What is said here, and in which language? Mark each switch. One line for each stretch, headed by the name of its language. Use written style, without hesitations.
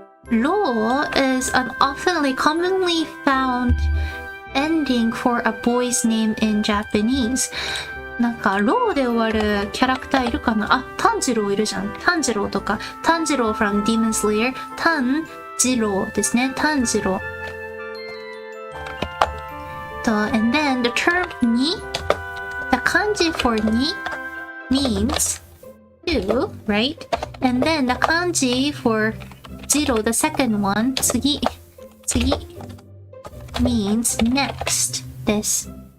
English: Ro is an often commonly found ending for a boy's name in Japanese.
Japanese: なんか、ローで終わるキャラクターいるかなあ、炭治郎いるじゃん。炭治郎とか。
English: 炭治郎 from Demon Slayer.
Japanese: 炭治郎ですね。炭治郎。
English: And then the term にthe kanji for ni means two, right? And then the kanji for jiro, the second one, 次 means next
Japanese: です。